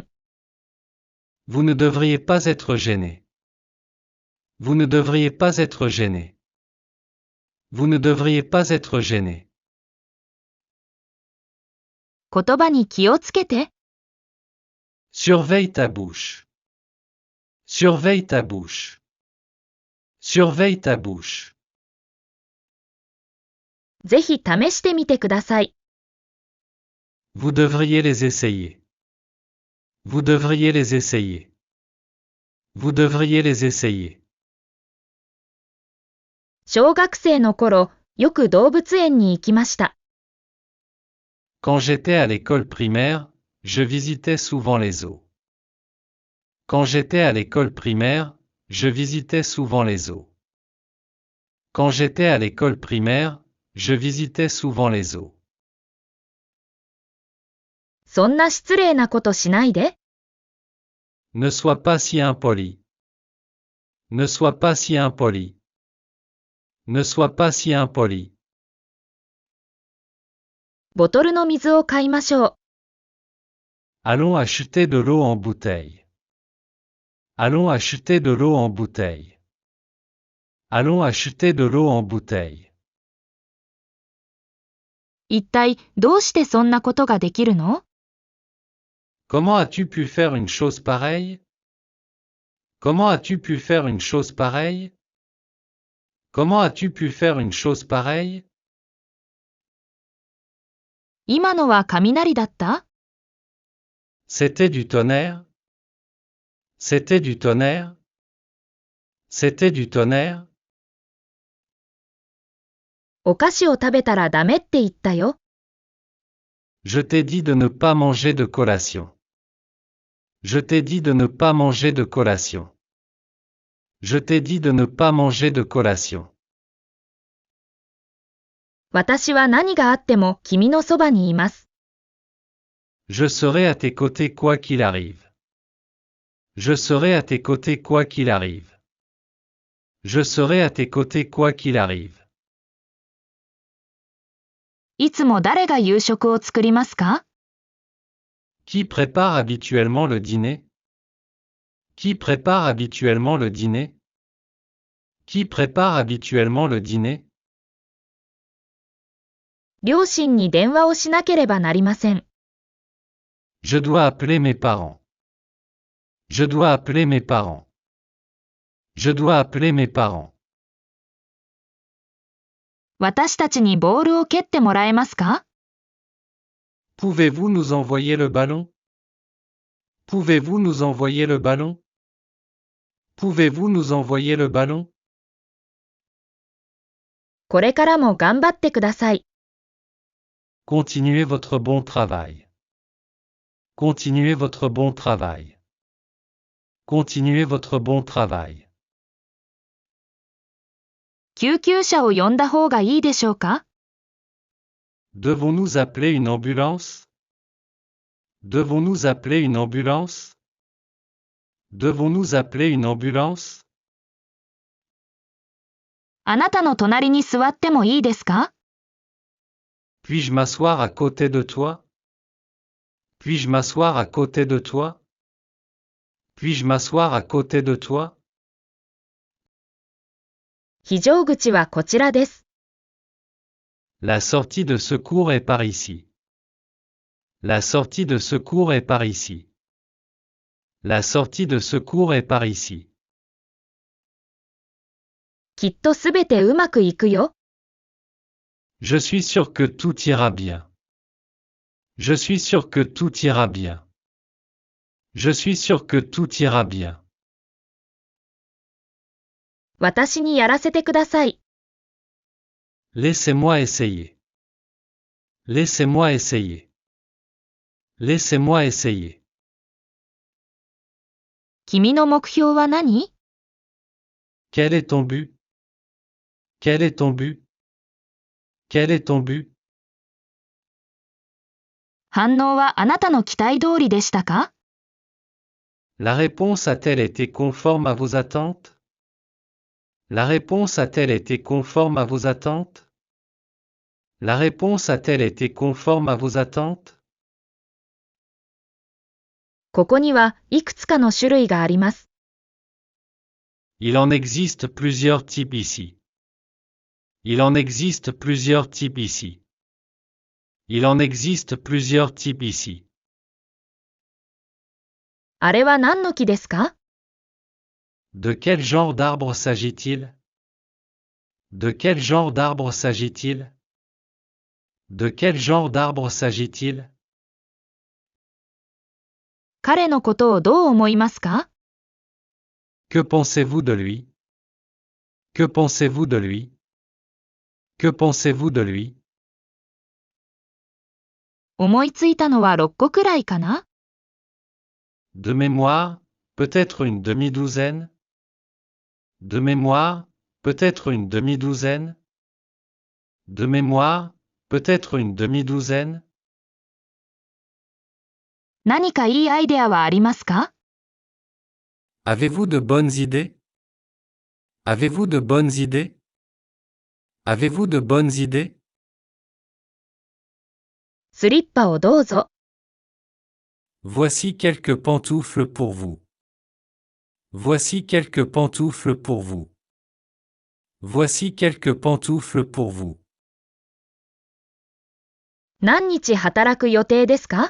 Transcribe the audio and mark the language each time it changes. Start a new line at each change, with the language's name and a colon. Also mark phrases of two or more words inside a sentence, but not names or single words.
French: Vous ne devriez pas être gêné. Vous ne devriez pas être gêné. Vous ne devriez pas être gêné.
Japanese: 言葉に気をつけて。
French: Surveille ta bouche. Surveille ta bouche. Surveille ta bouche.
Japanese: ぜひ試してみてください。
French: Vous devriez les essayer. Vous devriez les essayer. Vous devriez les essayer.
Japanese: 小学生の頃、よく動物園に行きました。
French: Quand j'étais à l'école primaire, je visitais souvent les zoos. Quand j'étais à l'école primaire, je visitais souvent les zoos. Quand j'étais à l'école primaire, je visitais souvent les zoos.
Japanese: そんな失礼なことしないで。
French: Ne sois pas si impoli. Ne sois pas si impoli. Ne sois pas si impoli.
Japanese: ボトルの水を買いましょう。
French: Allons acheter de l'eau en bouteille. Allons acheter de l'eau en bouteille. Allons acheter de l'eau en bouteille.
Japanese: 一体どうしてそんなことができるの？
French: Comment as-tu pu faire une chose pareille? Comment as-tu pu faire une chose pareille? Comment as-tu pu faire une chose pareille?
Japanese: 今のは雷だった？
French: C'était du tonnerre? C'était du tonnerre? C'était du tonnerre?
Japanese: お菓子を食べたらダメって言ったよ。
French: Je t'ai dit de ne pas manger de collation. Je t'ai dit de ne pas manger de collation. Je t'ai dit de ne pas manger de collation.
Japanese: 私は何があっても君のそばにいます。
French: Je serai à tes côtés quoi qu'il arrive. Je serai à tes côtés quoi qu'il arrive. Je serai à tes côtés quoi qu'il arrive.
Japanese: いつも誰が夕食を作りますか？
French: Qui prépare habituellement le dîner? Qui prépare habituellement le dîner? Qui prépare habituellement le dîner?
Japanese: 両親に電話をしなければなりません。
French: Je dois appeler mes parents. Je dois appeler mes parents. Je dois appeler mes parents.
Japanese: 私たちにボールを蹴ってもらえますか？
French: Pouvez-vous nous envoyer le ballon? Pouvez-vous nous envoyer le ballon? Pouvez-vous nous envoyer le ballon?
Japanese: これからも頑張ってください。
French: Continuez votre bon travail. Continuez votre bon travail. Continuez votre bon travail.
Japanese: 救急車を呼んだ方がいいでしょうか？
French: Devons-nous appeler une ambulance? Devons-nous appeler une ambulance? Devons-nous appeler une ambulance?
Japanese: あなたの隣に座ってもいいですか？
French: Puis-je m'asseoir à côté de toi? Puis-je m'asseoir à côté de toi? Puis-je m'asseoir à côté de toi?
Japanese: 非常口はこちらです。
French: La sortie de secours est par ici. La sortie de secours est par ici. La sortie de secours est par ici.
Japanese: きっとすべてうまくいくよ。
French: Je suis sûr que tout ira bien. Je suis sûr que tout ira bien. Je suis sûr que tout ira bien.
Japanese: 私にやらせてください。
French: Laissez-moi essayer. Laissez-moi essayer. Laissez-moi essayer.
Japanese: 君の目標は何？
French: Quel est ton but? Quel est ton but? Quel est ton but?
Japanese: 反応はあなたの期待通りでしたか？
French: La réponse a-t-elle été conforme à vos attentes? La réponse a-t-elle été conforme à vos attentes? La réponse a-t-elle été conforme à vos attentes?
Japanese: ここにはいくつかの種類があります。
French: Il en existe plusieurs types ici. Il en existe plusieurs types ici. Il en existe plusieurs types ici.
Japanese: あれは何の木ですか？
French: De quel genre d'arbre s'agit-il? De quel genre d'arbre s'agit-il? De quel genre d'arbre s'agit-il?
Japanese: 彼のことをどう思いますか？
French: Que pensez-vous de lui? Que pensez-vous de lui? Que pensez-vous de lui?
Japanese: 思いついたのは6個くらいかな？
French: De mémoire, peut-être une demi-douzaine? De mémoire, peut-être une demi-douzaine? De mémoire, peut-être une demi-douzaine?
Japanese: 何かいいアイデアはありますか？
French: Avez-vous de bonnes idées? Avez-vous de bonnes idées? Avez-vous de bonnes idées?
Japanese: スリッパをどうぞ。
French: Voici quelques pantoufles pour vous. Voici quelques pantoufles pour vous. Voici quelques pantoufles pour vous.
Japanese: 何日働く予定ですか？